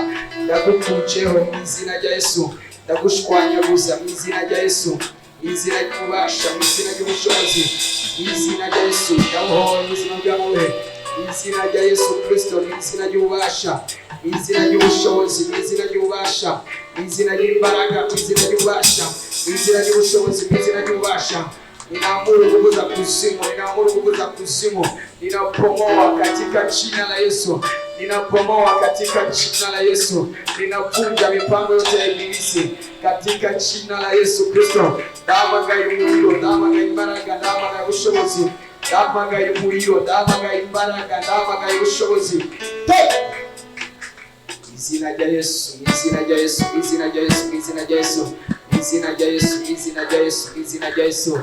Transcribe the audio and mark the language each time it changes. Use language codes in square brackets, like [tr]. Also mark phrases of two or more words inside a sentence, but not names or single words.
[rw] Ndagukujeho mu izina rya Yesu, ndagushwanyaguza mu izina rya Yesu, mu izina ry'ububasha, mu izina ry'ubushobozi, mu izina rya Yesu. Ndabohoye ubuzima bwawe mu izina rya Yesu Kristo, mu izina ry'ububasha, mu izina ry'ubushobozi, mu izina ry'ububasha, mu izina ry'imbaraga, mu izina ry'ububasha, mu izina ry'ubushobozi, mu izina ry'ububasha. [sw] Ninaamuru nguvu za kuzimu, ninaamuru nguvu za kuzimu, ninapomoa katika jina la Yesu, ninapomoa katika jina la Yesu, ninavunja mipango yote ya ibilisi katika jina la Yesu Kristo. [rw] Ndamagaye umuriro, ndamagaye imbaraga, ndamagaye ubushobozi, ndamagaye umuriro, ndamagaye imbaraga, ndamagaye ubushobozi. Izina rya Yesu, izina rya Yesu, izina rya Yesu, izina rya Yesu, izina rya Yesu, izina rya Yesu, izina rya Yesu.